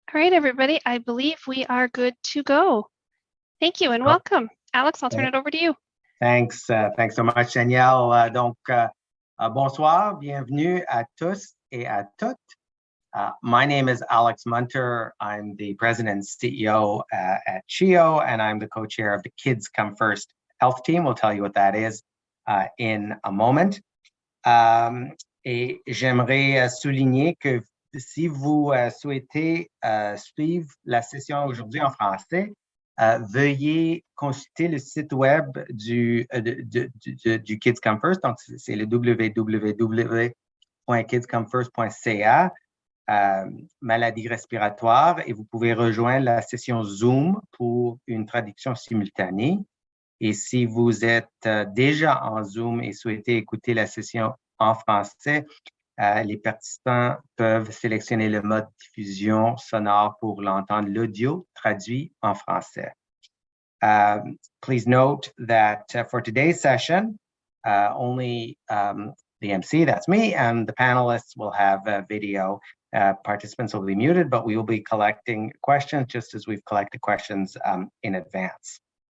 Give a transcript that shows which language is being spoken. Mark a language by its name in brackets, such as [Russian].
[English] All right, everybody, I believe we are good to go. Thank you and welcome. Alex, I'll turn it over to you. Thanks so much, Danielle. [French] Bonsoir, bienvenue à tous et à toutes. [English] My name is Alex Munter. I'm the president and CEO at CHEO, and I'm the co-chair of the Kids Come First health team. We'll tell you what that is in a moment. [French] Et j'aimerais souligner que si vous souhaitez suivre la session aujourd'hui en français, veuillez consulter le site web du Kids Come First. Donc, c'est le www.kidscomefirst.ca, maladie-respiratoires, et vous pouvez rejoindre la session Zoom pour une traduction simultanée. Et si vous êtes déjà en Zoom et souhaitez écouter la session en français, les participants peuvent sélectionner le mode diffusion sonore pour l'entendre l'audio traduit en français. [English] Please note that for today's session, only the MC, that's me, and the panelists will have video. Participants will be muted, but we will be collecting questions just as we've collected questions in advance.